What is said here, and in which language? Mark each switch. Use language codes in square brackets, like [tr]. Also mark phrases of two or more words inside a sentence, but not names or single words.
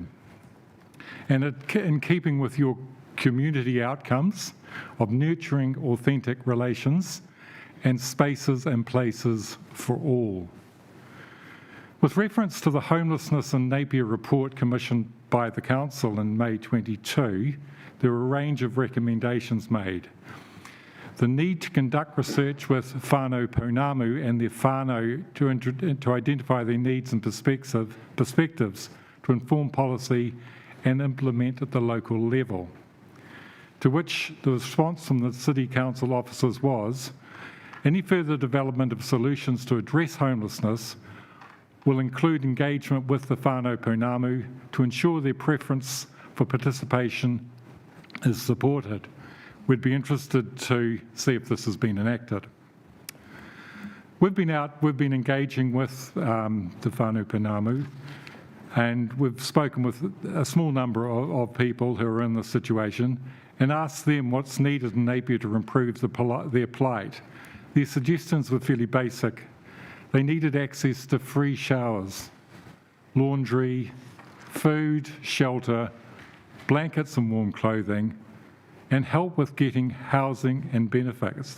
[en] And in keeping with your community outcomes of nurturing authentic relations and spaces and places for all. With reference to the Homelessness in Napier report commissioned by the Council in May 22, there were a range of recommendations made. The need to conduct research with [mi] whānau pounamu [en] and their whānau to identify their needs and perspectives to inform policy and implement at the local level. To which the response from the City Council officers was, any further development of solutions to address homelessness will include engagement with the [mi] whānau pounamu [en] to ensure their preference for participation is supported. We'd be interested to see if this has been enacted. We've been engaging with the [mi] whānau pounamu, [en] and we've spoken with a small number of people who are in this situation and asked them what's needed in Napier to improve their plight. Their suggestions were fairly basic. They needed access to free showers, laundry, food, shelter, blankets and warm clothing, and help with getting housing and benefits.